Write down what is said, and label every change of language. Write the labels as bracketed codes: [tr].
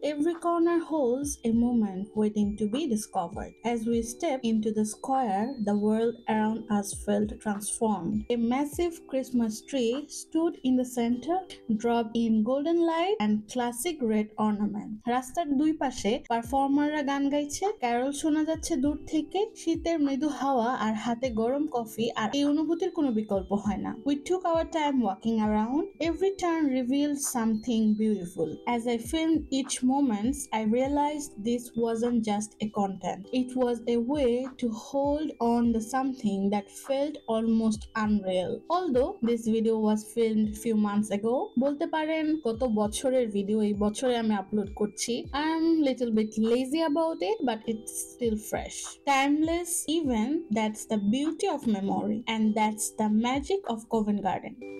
[en] Every corner holds a moment waiting to be discovered. As we step into the square, the world around us felt transformed. A massive Christmas tree stood in the center, draped in golden light and classic red ornament. [bn] রাস্তার দুই পাশে পারফর্মাররা গান গাইছে, Carroll শোনা যাচ্ছে দূর থেকে, শীতের মৃদু হাওয়া আর হাতে গরম কফি, আর এই অনুভূতির কোনো বিকল্প হয় না। [en] We took our time walking around. Every turn revealed something beautiful. As I filmed each moment, I realized this wasn't just a content. It was a way to hold on to something that felt almost unreal. Although this video was filmed few months ago, [bn] বলতে পারেন কত বছরের video এই বছরে আমি upload করছি। [en] I'm little bit lazy about it, but it's still fresh. Timeless even, that's the beauty of memory, and that's the magic of Covent Garden.